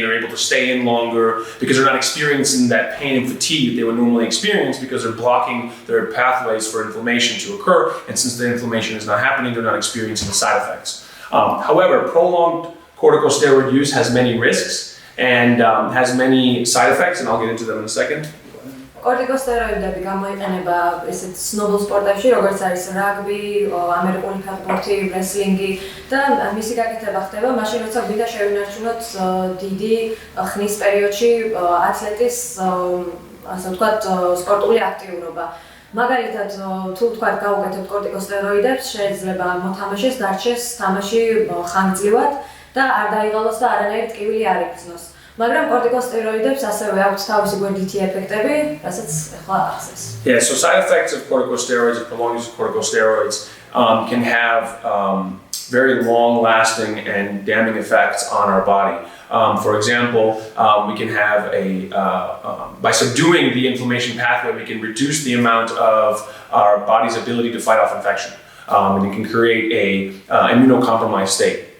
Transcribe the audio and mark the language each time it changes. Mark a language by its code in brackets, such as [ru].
[en] They're able to stay in longer because they're not experiencing that pain and fatigue that they would normally experience, because they're blocking their pathways for inflammation to occur. And since the inflammation is not happening, they're not experiencing the side effects. However, prolonged corticosteroid use has many risks and has many side effects, and I'll get into them in a second. [ka] კორტიკოსტეროიდები გამოიყენება ესეთ ცნობილ სპორტებში, როგორც არის რაგბი, ამერიკული ფეხბურთი, რესლინგი და მისი გაკეთება ხდება მაშინ, როცა გვინდა შევინარჩუნოთ დიდი ხნის პერიოდში ათლეტის, ასე ვთქვათ, სპორტული აქტიურობა. მაგალითად, თუ ვთქვათ, გავუკეთებთ კორტიკოსტეროიდებს, შეიძლება მოთამაშეს დარჩეს თამაში ხანგრძლივად და არ დაიღალოს და არანაირი ტკივილი არ იგრძნოს. მაგრამ კორტიკოსტეროიდებს ასევე აქვს თავისი გვერდითი ეფექტები, რასაც ახლა ახსენს. [en] Yeah, so side effects of corticosteroids, of prolonged use of corticosteroids, can have very long-lasting and damning effects on our body. For example, we can have by subduing the inflammation pathway, we can reduce the amount of our body's ability to fight off infection, and it can create a immunocompromised state.